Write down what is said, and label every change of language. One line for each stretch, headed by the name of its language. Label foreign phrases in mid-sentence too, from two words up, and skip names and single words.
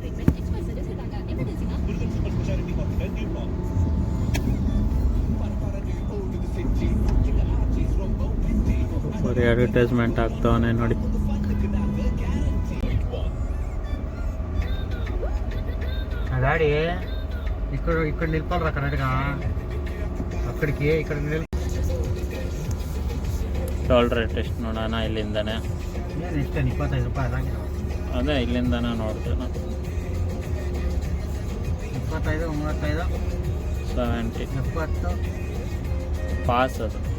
Kannada: ಬರೀ ಅಡ್ವರ್ಟೈಸ್ಮೆಂಟ್ ಆಗ್ತಾವನೆ ನೋಡಿ.
Telugu: ಗಾಡಿ ఇక్కడ నిలపాలరా కరెక్ట్గా. అక్కడికి ఇక్కడ
Kannada: ಟೋಲ್ ರೇಟ್ ಎಷ್ಟು ನೋಡೋಣ ಇಲ್ಲಿಂದಾನೆ. ಏನು ಎಷ್ಟು? 25 ರೂಪಾಯಿ ಅದಾಗಿದೆ. ಅದೇ ಇಲ್ಲಿಂದಾನೆ ನೋಡಿದೆ ನಾನು. 25, 35, 70, 70 ಪಾಸ್ ಅದು.